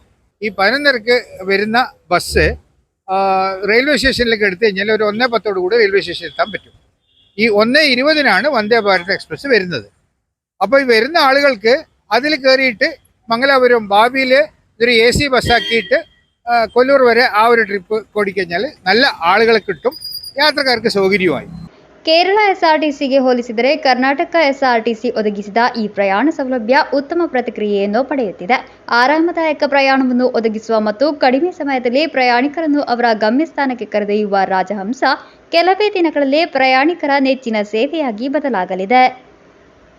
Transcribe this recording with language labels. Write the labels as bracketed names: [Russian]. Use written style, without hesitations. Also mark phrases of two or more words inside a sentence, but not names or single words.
[Malayalam] ഈ 11 നിരക്ക് വരുന്ന ബസ് റെയിൽവേ സ്റ്റേഷനിലേക്ക് എടുത്തു കഴിഞ്ഞാൽ ഒരു 1:10 കൂടി റെയിൽവേ സ്റ്റേഷനിൽ എത്താൻ പറ്റും. ഈ 1:20 വന്ദേ ഭാരത് എക്സ്പ്രസ് വരുന്നത്. അപ്പോൾ ഈ വരുന്ന ആളുകൾക്ക് അതിൽ കയറിയിട്ട് മംഗലാപുരം ഭാവിയിൽ ഇതൊരു AC ബസ്സാക്കിയിട്ട് കൊല്ലൂർ വരെ ആ ഒരു ട്രിപ്പ് ഓടിക്കഴിഞ്ഞാൽ നല്ല ആളുകളെ കിട്ടും, യാത്രക്കാർക്ക് സൗകര്യമായി. [Kannada] ಕೇರಳ ಎಸ್ಆರ್ಟಿಸಿಗೆ ಹೋಲಿಸಿದರೆ ಕರ್ನಾಟಕ ಎಸ್ಆರ್ಟಿಸಿ ಒದಗಿಸಿದ ಈ ಪ್ರಯಾಣ ಸೌಲಭ್ಯ ಉತ್ತಮ ಪ್ರತಿಕ್ರಿಯೆಯನ್ನು ಪಡೆಯುತ್ತಿದೆ. ಆರಾಮದಾಯಕ ಪ್ರಯಾಣವನ್ನು ಒದಗಿಸುವ ಮತ್ತು ಕಡಿಮೆ ಸಮಯದಲ್ಲಿ ಪ್ರಯಾಣಿಕರನ್ನು ಅವರ ಗಮ್ಯಸ್ಥಾನಕ್ಕೆ ಕರೆದೊಯ್ಯುವ ರಾಜಹಂಸ ಕೆಲವೇ ದಿನಗಳಲ್ಲಿ ಪ್ರಯಾಣಿಕರ ನೆಚ್ಚಿನ ಸೇವೆಯಾಗಿ ಬದಲಾಗಲಿದೆ.